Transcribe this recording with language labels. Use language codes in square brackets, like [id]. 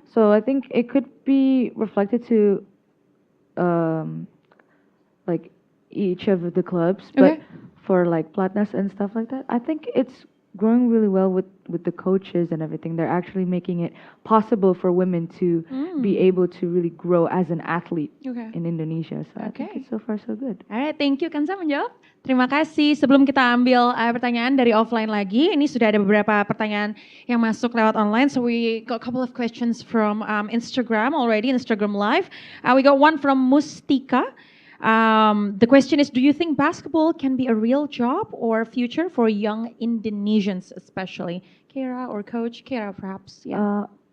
[en] so I think it could be reflected to like each of the clubs. But for like Platnas and stuff like that, I think it's growing really well with the coaches and everything. They're actually making it possible for women to be able to really grow as an athlete in Indonesia. So I think it's so far so good. Alright, thank you. [id] Kansa menjawab. Terima kasih. Sebelum kita ambil pertanyaan dari offline lagi, ini sudah ada beberapa pertanyaan yang masuk lewat online. [en] So we got a couple of questions from Instagram already, Instagram Live. We got one from Mustika. The question is, do you think basketball can be a real job or future for young Indonesians, especially? Keira or Coach? Keira, perhaps. Yeah.